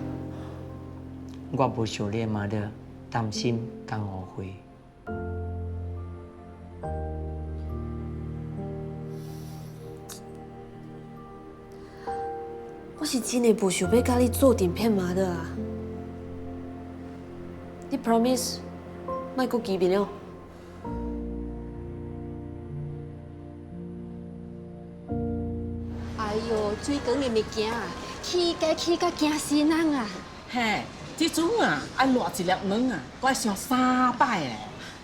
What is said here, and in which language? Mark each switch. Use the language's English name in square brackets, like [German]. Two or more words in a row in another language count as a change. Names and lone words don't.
[Min Nan Chinese] 我无想你妈的担心甲误会。我是真的无想要甲你做阵骗妈的啊！你 promise 莫搁见面了。哎呦，最长的物件啊，起甲惊死人啊！嘿，这种啊，爱热一粒卵啊，我爱上3摆嘞。